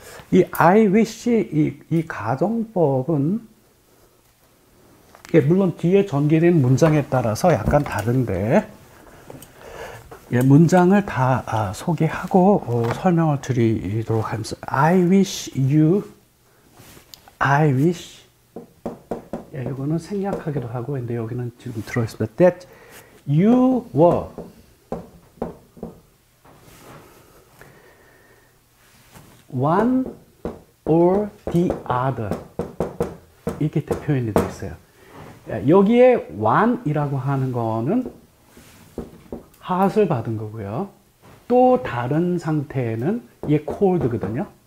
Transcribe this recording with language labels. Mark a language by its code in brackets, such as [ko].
[ko] 이 I wish, 이 가정법은 물론 뒤에 전개된 문장에 따라서 약간 다른데 문장을 다 소개하고 설명을 드리도록 하면서 [en] I wish you, I wish [ko] 이거는 생략하기도 하고 근데 여기는 지금 들어있습니다. [en] That you were one or the other [ko] 이렇게 표현이 되어 있어요. 여기에 one이라고 하는 거는 핫을 받은 거고요. 또 다른 상태는 얘 cold거든요.